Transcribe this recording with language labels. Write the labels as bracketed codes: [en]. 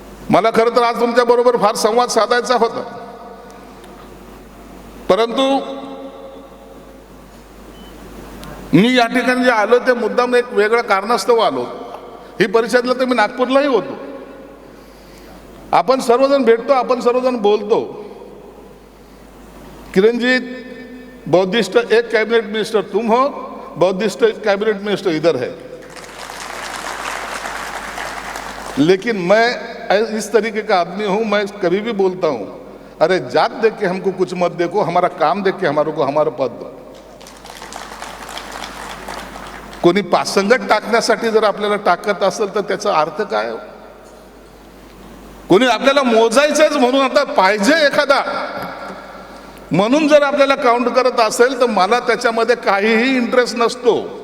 [mr] मला खरं तर आज तुमच्या बरोबर फार संवाद साधायचा होता, परंतु मी या ठिकाणी जे आलो ते मुद्दाम एक वेगळं कारणास्तव आलो. ही परिषदेला तर मी नागपूरलाही होतो. आपण सर्वजण भेटतो, आपण सर्वजण बोलतो. [hi] किरणजी, बौद्धिस्ट एक कैबिनेट मिनिस्टर तुम हो, बौद्धिस्ट कैबिनेट मिनिस्टर इधर है, लेकिन मैं इस तरीके का आदमी हूं. मैं कभी भी बोलता हूं, अरे जात देख के हमको कुछ मत देखो, हमारा काम देख के हमारे को हमारा पद दो. [mr] कोणी पासंगत टाकण्यासाठी जर आपल्याला टाकत असेल तर त्याचा अर्थ काय हो? कोणी आपल्याला मोजायचंच म्हणून आता पाहिजे एखादा म्हणून जर आपल्याला काउंट करत असेल तर मला त्याच्यामध्ये काहीही इंटरेस्ट नसतो.